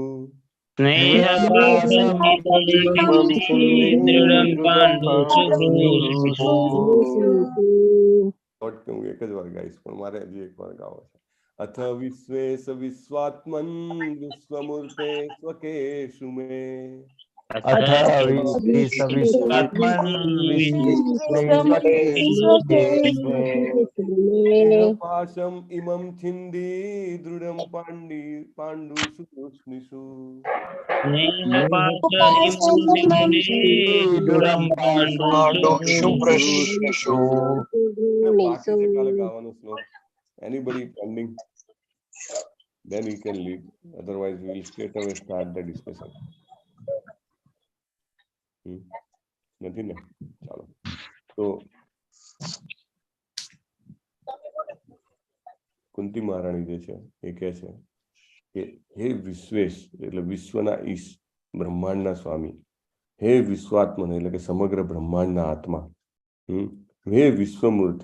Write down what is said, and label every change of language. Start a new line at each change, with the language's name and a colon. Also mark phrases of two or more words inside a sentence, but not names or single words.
Gujarati: હું એક જ વાર ગાઈશ પણ મારે હજી એક વાર ગાવો છે.
Sanskrit: અથ વિશ્વેશ વિશ્વાત્મન વિશ્વમૂર્તે સ્વકેશુ મે अथ अथ विश्वविश्वात्मन् पाशम इमं छिन्दी दृढं पाण्डुषु तूष्णीषु
Gujarati: બાકી છે કાલે ગાવાનો શ્લોક.
English: Anybody pending? Then we can lead. Otherwise, we will straight away start the discussion.
Gujarati: નથી ને? ચાલો. તો કુંતી મહારાણી જે છે એ કહે છે કે હે વિશ્વેશ એટલે વિશ્વના ઈશ, બ્રહ્માંડના સ્વામી, હે વિશ્વાત્મન એટલે કે સમગ્ર બ્રહ્માંડના આત્મા, હે વિશ્વમૂર્તિ.